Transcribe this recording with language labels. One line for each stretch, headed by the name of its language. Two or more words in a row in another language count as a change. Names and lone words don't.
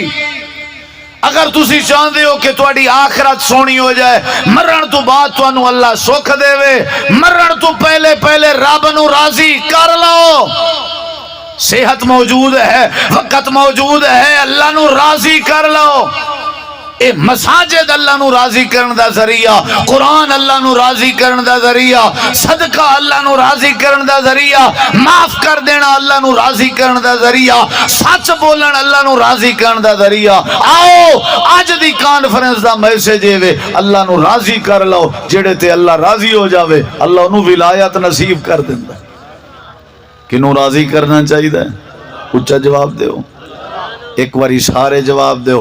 Punjabi: اگر تسی چاہتے ہو کہ تواڈی آخرت سونی ہو جائے، مرن تو بعد تانوں اللہ سکھ دے وے، مرن تو پہلے پہلے رب نو راضی کر لو۔ صحت موجود ہے، وقت موجود ہے، اللہ نو راضی کر لو۔ اے مساجد اللہ نو راضی کرن دا ذریعہ، قرآن اللہ نو راضی کرن دا ذریعہ، صدقہ اللہ نو راضی کرن دا ذریعہ، معاف کر دینا اللہ نو راضی کرن دا ذریعہ، سچ بولن اللہ نو راضی کرن دا ذریعہ۔ آؤ آج دی کانفرنس دا میسج ہے اللہ نو راضی کر لو، جڑے تے اللہ راضی ہو جاوے اللہ انہوں ولایت نصیب کر دیندہ۔ کنوں راضی کرنا چاہیے ہے؟ اچھا جواب دیو، ایک باری سارے جواب دیو۔